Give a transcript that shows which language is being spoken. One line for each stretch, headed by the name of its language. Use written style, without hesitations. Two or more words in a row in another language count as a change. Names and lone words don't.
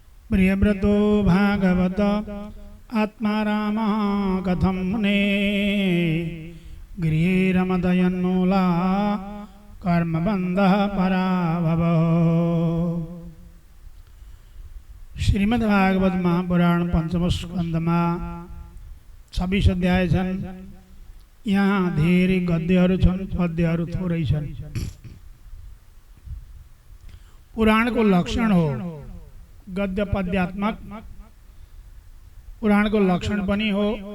Sanskrit: प्रियव्रतो भागवत आत्मा राम कथम मुने गृहे रमदयन्मूला कर्मबंध पराभव।
Nepali: श्रीमद्भागवत महापुराण पंचम स्कंद में 26 अध्याय छन्। यहाँ धेरै गद्यहरू छन्, पद्यहरू थोरै छन्। पुराण को लक्षण हो गद्य पद्यात्मक, पुराण को लक्षण पनि हो।